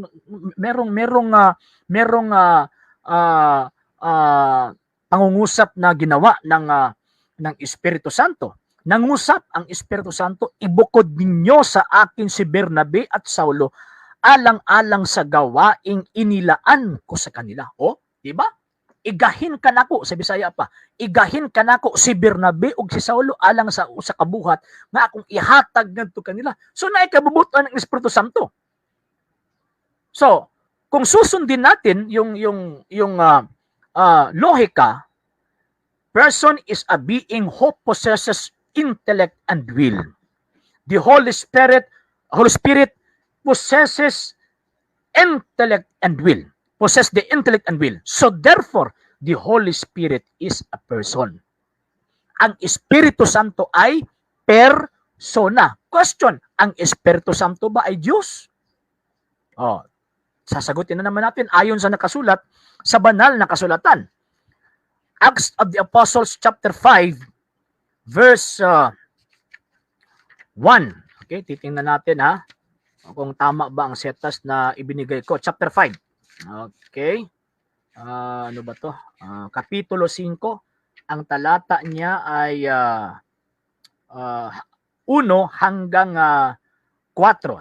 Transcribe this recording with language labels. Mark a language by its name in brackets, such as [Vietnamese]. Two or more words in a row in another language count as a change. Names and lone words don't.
[Filipino] Merong pangungusap na ginawa ng Espiritu Santo. Nangusap ang Espiritu Santo, ibukod ninyo sa akin si Bernabe at Saulo alang-alang sa gawaing inilaan ko sa kanila. O, di ba? [Cebuano] Igahin ka nako, sa Bisaya pa, igahin ka nako si Bernabe ug si Saulo alang sa kabuhat nga akong ihatag ngadto kanila. So naay kabubuton ng Espiritu Santo. [Filipino] So, kung susundin natin yung lohika, [English] person is a being who possesses intellect and will. The Holy Spirit possesses intellect and will. Possess the intellect and will. So therefore, the Holy Spirit is a person. [Filipino] Ang Espiritu Santo ay persona. Question, ang Espiritu Santo ba ay Diyos? Oh, sasagutin na naman natin ayon sa nakasulat sa banal na kasulatan. [English] Acts of the Apostles chapter 5 verse 1. [Filipino] Okay, titingnan natin ha kung tama ba ang setas na ibinigay ko. Chapter 5. Okay. Ano ba to? Kapitulo 5. Ang talata niya ay 1 hanggang 4.